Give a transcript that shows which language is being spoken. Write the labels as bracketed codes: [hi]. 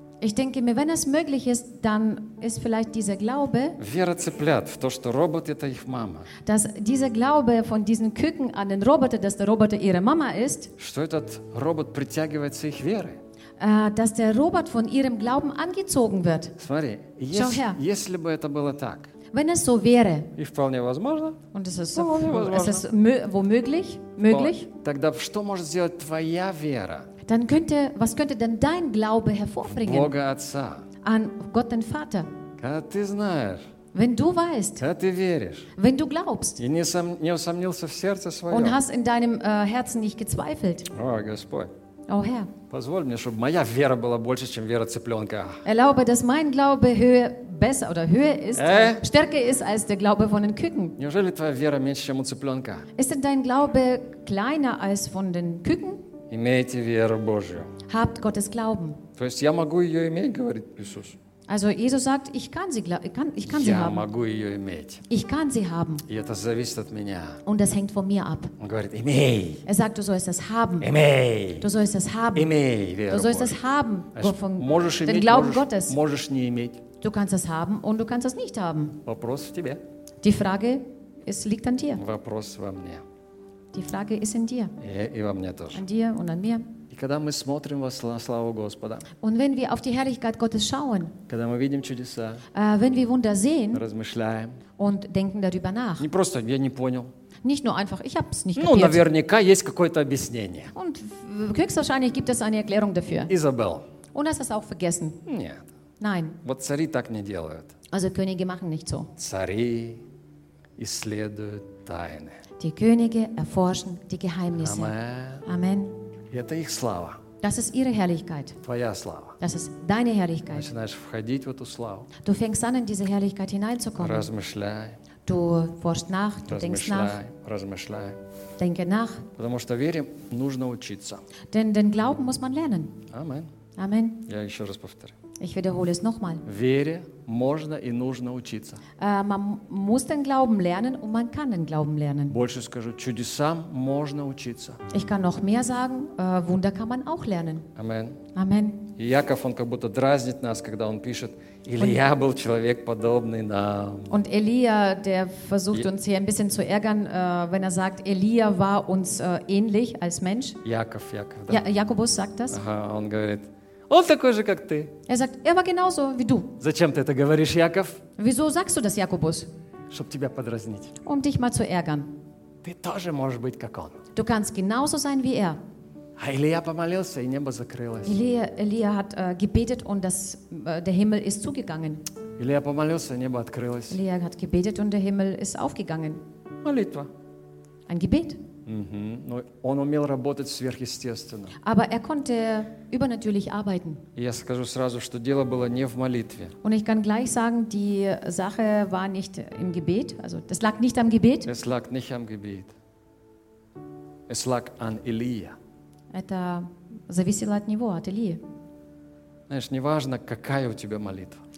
[de] Ich denke mir, wenn es möglich ist, dann ist vielleicht dieser Glaube, [ru] вера цыплят в то, что робот – это их мама. [de] Dass dieser Glaube von diesen Küken an den Roboter, dass der Roboter ihre Mama ist, [ru] что этот робот притягивается их верой. [de] Dass der Robot von ihrem Glauben angezogen wird. [ru] Смотри, [de] Schau her. [ru] Если бы это было так, [de] Wenn es so wäre, [ru] и вполне возможно, [de] und es ist, [ru] возможно. [de] Es ist womöglich, möglich, [ru] Но, тогда что может сделать твоя вера? [de] Dann könnte, was könnte denn dein Glaube hervorbringen? [ru] Бога Отца. [de] An Gott den Vater. [ru] Когда ты знаешь, [de] wenn du weißt, [ru] когда ты веришь, [de] wenn du glaubst, [ru] и не усомнился в сердце своем, [de] und hast in deinem Herzen nicht gezweifelt, [ru] о, Господь, [de] oh, Herr. [ru] Позволь мне, чтобы моя вера была больше, чем вера цыпленка. [de] Erlaube, dass mein Glaube höher besser oder höher ist, stärker ist als der Glaube von den Küken. [ru] Неужели твоя вера меньше, чем у цыпленка? [de] Ist denn dein Glaube kleiner als von den Küken? [ru] Имейте веру Божию. [de] Habt Gottes Glauben. [ru] То есть я могу ее иметь, говорит Иисус. [de] Also Jesus sagt, ich kann sie haben. [ru] Я могу ее иметь. [de] Ich kann sie haben. [ru] И это зависит от меня. [de] Und das hängt von mir ab. [ru] Он говорит, имей. [de] Er sagt, du sollst das haben. [ru] Имей. [de] Du sollst das haben. [ru] Имей веру. [de] Du sollst das haben. Wovon, [ru] можешь иметь, [de] den Glauben Gottes. [ru] Можешь не иметь. [de] Du kannst das haben und du kannst das nicht haben. [ru] Вопрос в тебе. [de] Die Frage, es liegt an dir. [ru] Вопрос во мне. [de] Die Frage ist in dir. [ru] И во мне тоже. [de] An dir und an mir. [ru] И когда мы смотрим во славу Господа, [de] und wenn wir auf die Herrlichkeit Gottes schauen, [ru] когда мы видим чудеса, [de] wenn wir Wunder sehen, [ru] размышляем, [de] und denken darüber nach, [ru] не просто, я не понял, [de] nicht nur einfach, ich hab's nicht kapiert. [ru] Ну, наверняка есть какое-то объяснение. [de] Und höchstwahrscheinlich gibt es eine Erklärung dafür. Isabel. Und hast du es auch vergessen? [ru] Нет. [de] Nein. [ru] Вот цари так не делают. [de] Also Könige machen nicht so. [ru] Цари исследуют тайны. [de] Die Könige erforschen die Geheimnisse. [ru] Amen. Это их слава. [de] Das ist ihre Herrlichkeit. [ru] Твоя слава. [de] Das ist deine Herrlichkeit. [ru] Начинаешь входить в эту славу. [de] Du fängst an, in diese Herrlichkeit hineinzukommen. [ru] Размышляй. [de] Du forschst nach, du denkst nach. [ru] Размышляй. [de] Denke nach. [ru] Потому что вере нужно учиться. [de] Denn den Glauben muss man lernen. Amen. Amen. [ru] Я еще раз повторю. [de] Ich wiederhole es nochmal. [ru] Вере можно и нужно учиться. [de] Man muss den Glauben lernen und man kann den Glauben lernen. [ru] Больше скажу, чудесам можно учиться. [de] Ich kann noch mehr sagen, Wunder kann man auch lernen. Amen. Amen. [ru] И Яков, он как будто дразнит нас, когда он пишет, Илия und, был человек подобный нам. [de] Und Elia, der versucht uns hier ein bisschen zu ärgern, wenn er sagt, Elia war uns ähnlich als Mensch. [ru] Яков, [de] да. Jakobus sagt das. [ru] Ага, он говорит, Он такой же, как ты. [de] Er sagt, er war genauso wie du. [ru] Зачем ты это говоришь, Яков? [de] Wieso sagst du das, Jakobus? [ru] Чтоб тебя подразнить. [de] Um dich mal zu ärgern. [ru] Ты тоже можешь быть, как он. [de] Du kannst genauso sein wie er. [ru] А Илия помолился, и небо закрылось. [de] Илия hat gebetet und das, der Himmel ist zugegangen. [ru] Илия помолился, и небо открылось. [de] Илия hat gebetet und der Himmel ist aufgegangen. [ru] Молитва. [de] Ein Gebet. [ru] Но он умел работать сверхъестественно. [de] Aber er konnte übernatürlich arbeiten. [ru] Я скажу сразу, что дело было не в молитве. [de] Und ich kann gleich sagen, die Sache war nicht im Gebet, also das lag nicht am Gebet. Es lag nicht am Gebet. Es lag an Илия. [ru] Это зависело от него, от Илии. Знаешь, не важно, какая у тебя молитва.